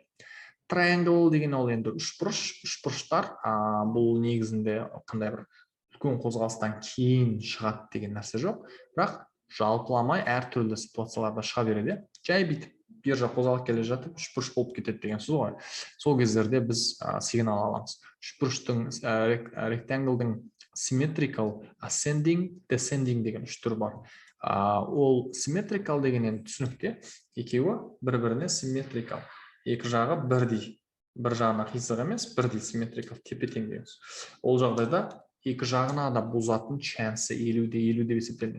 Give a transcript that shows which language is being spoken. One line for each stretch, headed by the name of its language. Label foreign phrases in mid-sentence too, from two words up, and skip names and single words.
Kazakh: Triangle деген ол енді үшбұрыштар, бұл негізінде қандай бір үлкен қозғалыстан кейін шығады деген нәрсе жоқ, бірақ жалпыламай әртүрлі ситуацияларда шыға береді. Жай бүйтіп биржа қозғалып келе жатып үшбұрыш болып кетеді деген сөз ғой. Сол кездерде біз сигнал аламыз. Үшбұрыштың rectangle-дың
English: symmetrical, ascending, descending
Kazakh: деген үш түрі бар. Ол symmetrical дегеннен түсінікте, екеуі бір-біріне symmetrical. Екі жағы бірдей, бір жағына қисық емес, бірдей симметрикалық тепе-тең дейміз. Ол жағдайда екі жағына да бұзатын шансы 50-50 деп есептелінеді.